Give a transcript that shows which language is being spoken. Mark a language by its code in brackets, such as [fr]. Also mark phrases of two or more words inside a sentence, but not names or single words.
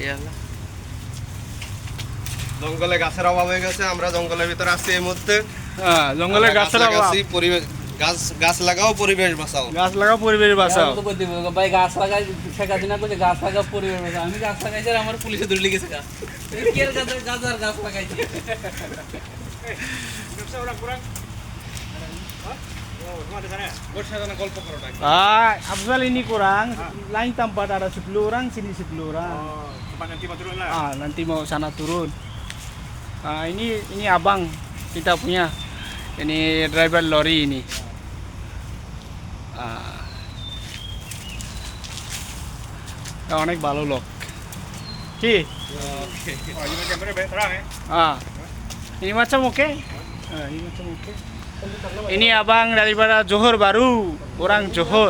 [bn] জঙ্গলে গাছের অভাব হয়ে গেছে, আমরা জঙ্গলের ভিতরে আছি এই মুহূর্তে। জঙ্গলে গাছের অভাব। পরিবেশ গাছ লাগাও, পরিবেশ বাঁচাও। গাছ লাগাও, পরিবেশ বাঁচাও। ভাই গাছ লাগাই, শেখ হাসিনা কইছে গাছ লাগাও পরিবেশ বাঁচাও। আমি গাছ লাগাইছি আর আমার পুলিশে ধরে লিখেছে গাছ। কি আর গাছ লাগাইছি। [ms] Absal ini kurang, lain tempat ada 10 orang, sini 10 orang. Nanti mau sana turun. Ini abang kita punya, ini driver lori ini. [bn] অনেক ভালো লোক কি? [ms] Ini macam oke? Ini macam oke. Ini abang daripada Johor baru, orang Johor.